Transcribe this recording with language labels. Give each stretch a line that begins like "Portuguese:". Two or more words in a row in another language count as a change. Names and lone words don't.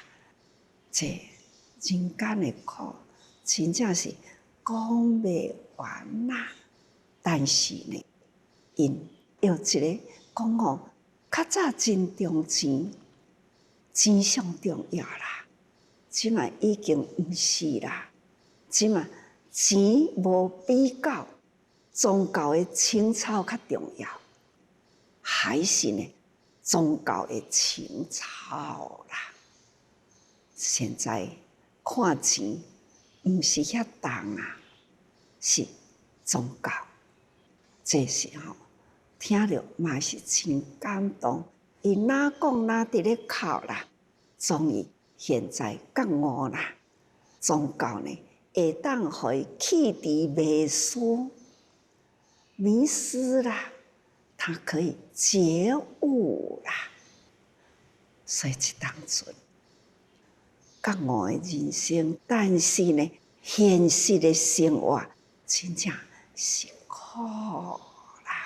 Min Nan Chinese: 这人间的苦，真正是讲袂完啦。但是呢，因有一个讲吼，较早真重钱，钱上重要啦，即嘛已经毋是啦，即嘛钱无比较宗教的情操较重要，还是呢宗教的情操啦。现在看钱毋是遐重啊，是宗教。这时候听了嘛是真感动，伊哪讲哪伫咧哭啦，终于现在觉悟啦。宗教呢，会当互伊弃敌迷失啦，他可以觉悟啦。所以这当阵觉悟的人生，但是呢，现实的生活真正是苦啦。